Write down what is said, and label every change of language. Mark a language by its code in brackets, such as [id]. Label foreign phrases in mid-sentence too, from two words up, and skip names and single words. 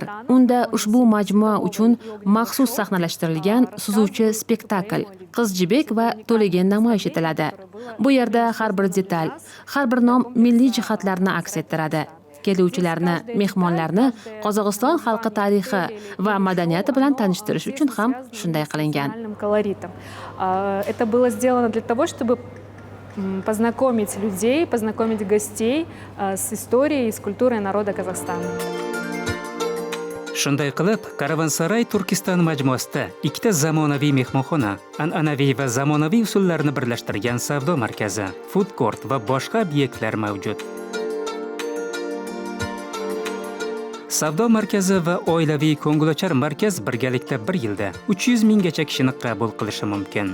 [uz] Unda ushbu majmua uchun maxsus sahnalashtirilgan suzuvchi spektakl, qiz jibek va to'lagan namoyish etiladi. Bu yerda har bir detal, har bir nom milliy jihatlarni aks ettiradi. Keluvchilarni, mehmonlarni Qozog'iston xalqi tarixi va madaniyati bilan tanishtirish uchun ham shunday qilingan. [ru] Это было сделано для того, чтобы познакомить людей, познакомить гостей с историей и с культурой народа Казахстана. [uz] Shunday qilib, Karavansaray Turkiston majmuasida ikkita zamonaviy mehmonxona, an'anaviy va zamonaviy usullarni birlashtirgan savdo markazi, [en] food court [uz] va boshqa obyektlar mavjud. Savdo markazi va oilaviy ko'ngilochar markaz birgalikda bir yilda 300 minggacha kishini qabul qilishi mumkin.